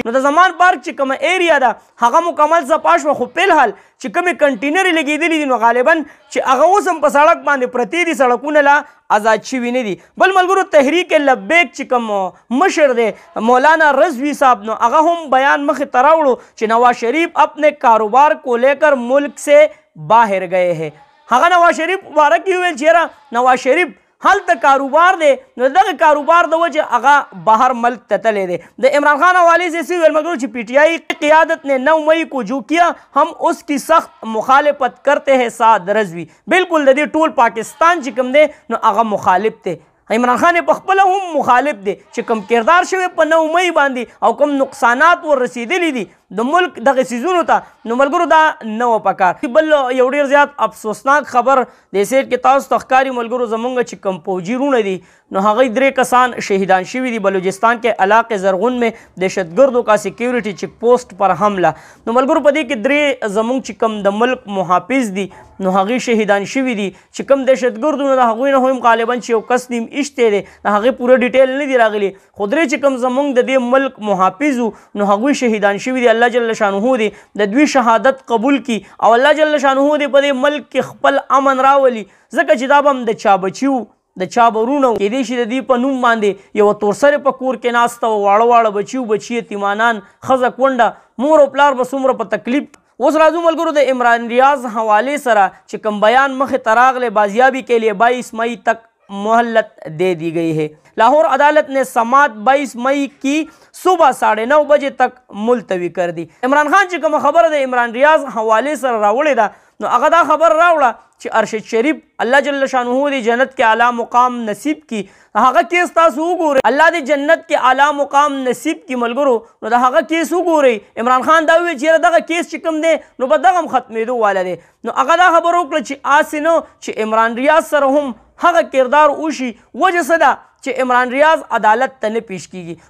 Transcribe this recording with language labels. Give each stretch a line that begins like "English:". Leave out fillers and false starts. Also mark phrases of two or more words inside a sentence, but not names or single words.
Pashto: نو د زمان پارک چې کومه ایریا ده هغه مکمل صفا شوه، خو فلحال چې کومې کنټینرې لګېدلي دي نو غالبا چې هغه اوس هم په سړک باندې پرتې دي، سړکونه لا آزاد شوي نه دي. بل ملګرو تحریک لبیک چې کوم مشر دی مولانا رضوی صاحب نو هغه هم بیان مخې ته راوړو چې
Urdu: نواز شریف اپنے کاروبار کو لے کر ملک سے باہر گئے ہیں.
Pashto: هغه نواز شریف مبارک یې وویل چې یاره نواز شریف هلته کاروبار دی نو دغه کاروبار د وجه هغه بهر ملک ته تللی دی. د عمران خان حوالے سے ویل ملګرو چې
Urdu: پی ٹی آئی قیادت نے 9 مئی کو جو کیا ہم اس کی سخت مخالفت کرتے ہیں.
Pashto: سعد رضوی بالکل د دې ټول پاکستان چې کوم دی نو هغه مخالف دی. عمران خان په خپله هم مخالف دی چې کوم کردار شوی په 9 مئی باندې او کوم نقصانات ور رسېدلي دي د ملک دغه څیزونو ته نو ملګرو دا نه و پکار. بل یو ډېر زیات افسوسناک خبر د سیټ کې تاسو ته ښکاري ملګرو زمونږ چې کوم پوجي رونه دي نو هغوی 3 کسان شهیدان شوي دي بلوچستان کې علاقه زرغون
Urdu: میں دهشتګردو کا سیکیورٹی چیک پوسٹ پر حمله.
Pashto: نو ملګرو په دې کې 3 زمونږ چې کوم د ملک محافظ دي نو هغوی شهیدان شوي دي چې کوم دهشتګردو نو د هغوی نه هم غالبا چې یو کس نیم ایشتی دی د هغې پوره ډیټیل نه دی راغلی خو 3 چې کوم زمونږ د دې ملک محافظ نو هغوی شهیدان شوي دي. الله جل شانه دی د دوی شهادت قبول کی او الله جل شانه دی په دې ملک کې خپل امن راولي ځکه چې دا به هم د چا بچیو د چا برونه کېدای شي د دې په نوم باندې یوه تورسرې په کور کې ناسته وه واړه واړه بچي بچي یتیمانان ښځه کونډه مور او پلار به څومره په تکلیف. اوس راځو ملګرو د عمران ریاض حوالې سره چې کوم بیان مخې ته راغلی
Urdu: بازیابی کے لیے 22 مئی تک مہلت دے دی گئی ہے. لاہور عدالت نے سماعت 22 مئی کی صبح 9:30 بجے تک ملتوی کر دی.
Pashto: عمران خان چې کومه خبره د عمران ریاض حوالې سره راوړې ده نو هغه دا خبر راوړه چې ارشد شریف الله جل شانه دی جنت کې اعلی مقام نصیب کی هغه کیس تاسو وګورئ الله دې جنت کې اعلی مقام نصیب کی ملګرو نو د هغه کیس وګورئ. عمران خان دا وی چې دغه کیس چې کوم دی نو په دغه ختمېدو والا دی نو هغه دا خبر وکړه چې آسې نو چې عمران ریاض سره هم هغه کردار وشي وجه څه ده چې عمران ریاض عدالت ته نه پیش کیږي.